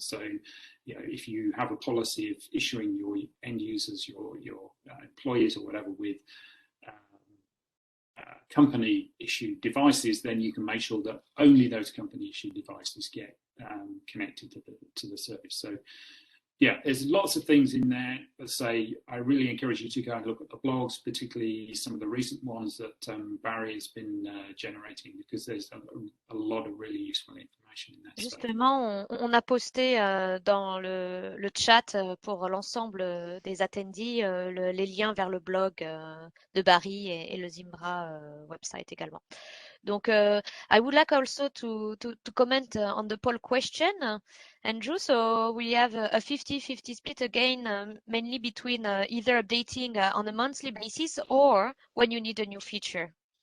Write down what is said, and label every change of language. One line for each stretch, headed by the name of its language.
English: So if you have a policy of issuing your end users, your employees or whatever with company issued devices, then you can make sure that only those company issued devices get connected to the service. So yeah, there's lots of things in there. Let's say I really encourage you to go and look at the blogs, particularly some of the recent ones that Barry has been generating, because there's a lot of really useful information in there.
French: Justement, on a posté dans le chat pour l'ensemble des attendees les liens vers le blog de Barry et le Zimbra website également.
English: Donc, I would like also to comment on the poll question, Andrew. So we have a 50-50 split again, mainly between either updating on a monthly basis or when you need a new feature.